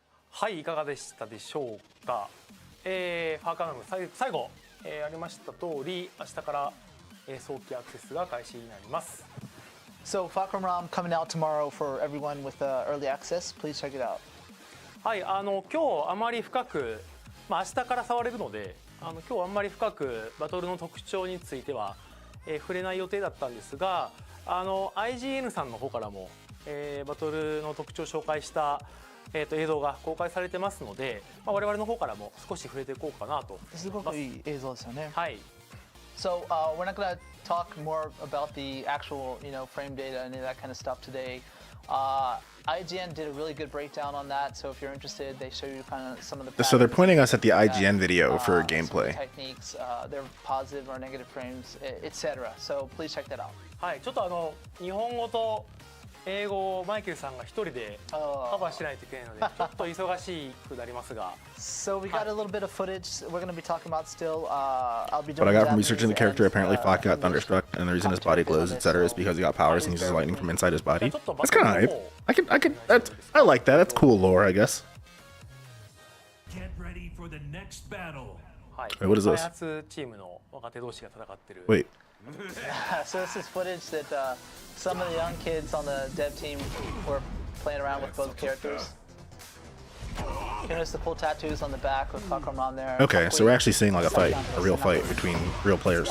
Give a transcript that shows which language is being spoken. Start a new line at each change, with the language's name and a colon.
Japanese: はい、いかがでしたでしょうか。ファーカーナム最後、ありました通り、明日から、早期アクセスが開始になります。
English: So Falcon Ram coming out tomorrow for everyone with early access. Please check it out.
Japanese: はい、今日あまり深く、明日から触れるので、今日あんまり深くバトルの特徴については、触れない予定だったんですが、IGN さんの方からも、バトルの特徴を紹介した映像が公開されてますので、我々の方からも少し触れていこうかなと。すごくいい映像ですよね。はい。
English: So we're not going to talk more about the actual, frame data and that kind of stuff today. IGN did a really good breakdown on that. So if you're interested, they show you kind of some of the. So they're pointing us at the IGN video for gameplay. Techniques, their positive or negative frames, etc. So please check that out.
Japanese: はい、ちょっと日本語と英語をマイケルさんが一人でカバーしないといけないので、ちょっと忙しくなりますが。
English: So we got a little bit of footage we're going to be talking about still. I'll be doing. What I got from researching the character, apparently Flock got thunderstruck, and the reason his body glows, etc., is because he got powers and uses lightning from inside his body. That's kind of hype. I like that. That's cool lore, I guess. Get ready for the next battle.
Japanese: はい。
English: Wait, what is this?
Japanese: 開発チームの若手同士が戦ってる。
English: Wait. So this is footage that some of the young kids on the dev team were playing around with both characters. You notice the cool tattoos on the back with Fakram on there. Okay, so we're actually seeing like a fight, a real fight between real players.